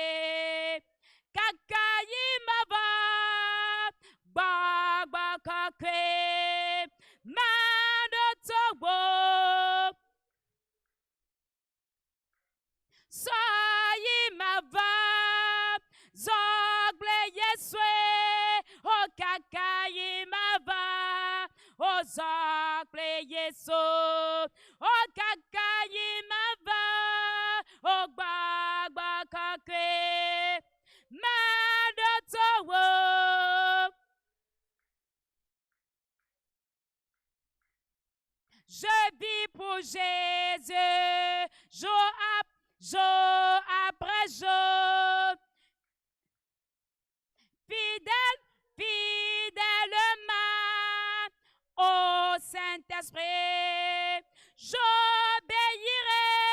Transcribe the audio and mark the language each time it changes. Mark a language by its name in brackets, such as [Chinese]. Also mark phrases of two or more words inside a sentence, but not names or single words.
[Ewe] Kakayi mava gbagba kake madotogbo soyi mava zokle Yesu. O kakayi mava o zokle Yesu. O kakayi mava o gbagba kake madotogbo. [French] Je vis pour Jésus, jour après jour. Fidèlement au Saint-Esprit, j'obéirai.